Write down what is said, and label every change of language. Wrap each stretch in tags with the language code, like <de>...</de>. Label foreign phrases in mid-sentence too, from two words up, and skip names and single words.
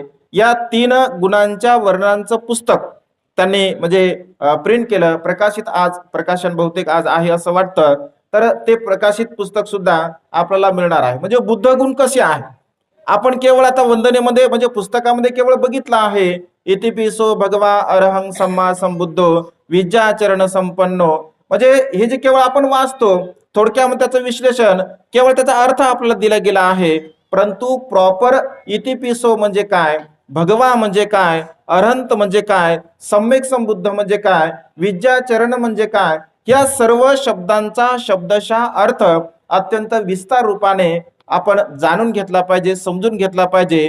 <mr>या 3 गुणांच्या वर्णनांचं पुस्तक त्यांनी म्हणजे प्रिंट केलं, प्रकाशित, आज प्रकाशन बहुतेक आज आहे असं वाटतं. तर ते प्रकाशित पुस्तक सुद्धा आपल्याला मिळणार आहे. म्हणजे बुद्ध गुण कसे आहे आपण केवळ आता वंदनेमध्ये म्हणजे पुस्तकामध्ये केवळ बघितलं आहे.</mr> <pi>इतिपिसो भगवा अरहं सम्मा संबुद्धो विद्याचरण संपन्नो,</pi> <mr>म्हणजे हे जे केवळ आपण वाचतो, थोडक्यामध्ये त्याचं विश्लेषण, केवळ त्याचा अर्थ आपल्याला दिला गेला आहे. परंतु प्रॉपर इतिपिसो म्हणजे काय, भगवा म्हणजे काय, अरहंत म्हणजे काय, सम्यक संबुद्ध म्हणजे काय, विद्याचरण म्हणजे काय, या सर्व शब्दांचा शब्दशः अर्थ अत्यंत विस्तार रूपाने आपण जाणून घेतला पाहिजे, समजून घेतला पाहिजे.</mr>